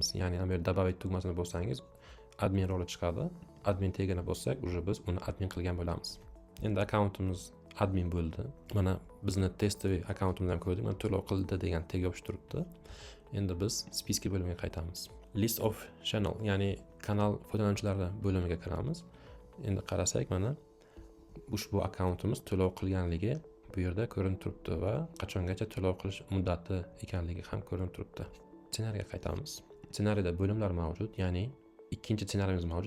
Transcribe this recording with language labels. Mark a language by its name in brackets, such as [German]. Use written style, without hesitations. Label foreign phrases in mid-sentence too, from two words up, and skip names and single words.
[Uzbek] Ya'ni bu yerda добавить tugmasini bossangiz, admin roli chiqadi. Admin tegini bossak, uje biz uni admin qilgan bo'lamiz. Endi akkauntimiz admin bo'ldi. Mana bizni testoviy akkauntimizdan ko'rdik. Mana to'lov qildi degan tag yopish turibdi. Endi biz spiska bo'limiga qaytamiz. [English] List of channel, [Uzbek] ya'ni kanal foydalanuvchilari bo'limiga kiramiz. Endi qarasak, mana ushbu akkauntimiz to'lov qilganligi bu yerda ko'rinib turibdi va qachongacha to'lov qilish muddati ekanligi ham ko'rinib turibdi. Ssenariyga qaytamiz. Ssenariyda bo'limlar mavjud, ya'ni ikkinchi ssenariyimiz mavjud.